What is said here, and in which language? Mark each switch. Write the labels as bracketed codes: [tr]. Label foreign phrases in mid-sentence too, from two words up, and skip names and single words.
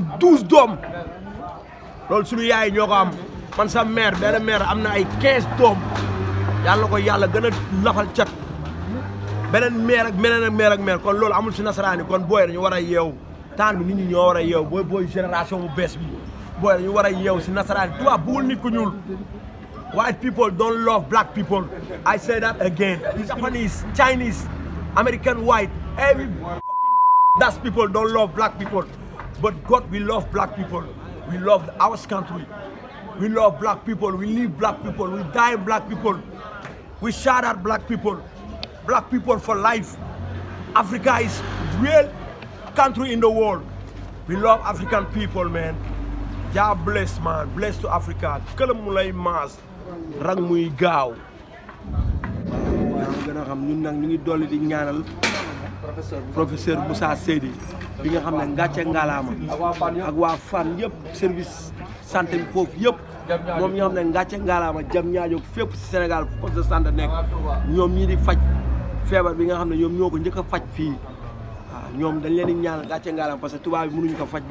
[wo] 12 doom loolu suñu yaay ñoo ko am man sa mère benn mère am na ay 15 doom yàlla na ko yàlla gën a lafal cat beneen mère ak mère kon loolu amul si nasaraan yi kon booy dañu war a yeew temps bi nit ñi ñoo war a yeew booy génération bu bees bi booy dañu war a yeew si nasaraan yi tubaab bëggul nit ku ñuul [en] white people don't love black people I say that again Japanese Chinese American white every those people don't love black people but God we love black people. We love our country. We love black people. We live black people. We die black people. We shout out black people. Black people for life. Africa is real country in the world. We love African people, man. God bless, man. Bless to Africa. [wo] Këlam mu lay maas. Rang muy gaaw. waaw gën a xam ñun nag ñu ngi dolli di ñaanal professeur Moussa Seydi bi nga xam ne ngàcce ngalaama ak waa Fann yëpp service santé bi foofu yëpp moom ñoo xam ne ngàcce ngalaama jam ñaajo fépp si Sénégal [fr] poste de santé [wo] nekk ñoom ñii di faj feebar bi nga xam ne ñoom ñoo ko njëkk a faj fii waaw ñoom dañ leen di ñaanal ngàcce ngalaama [fr] parce que [wo] tubaab bi mënuñu ko faj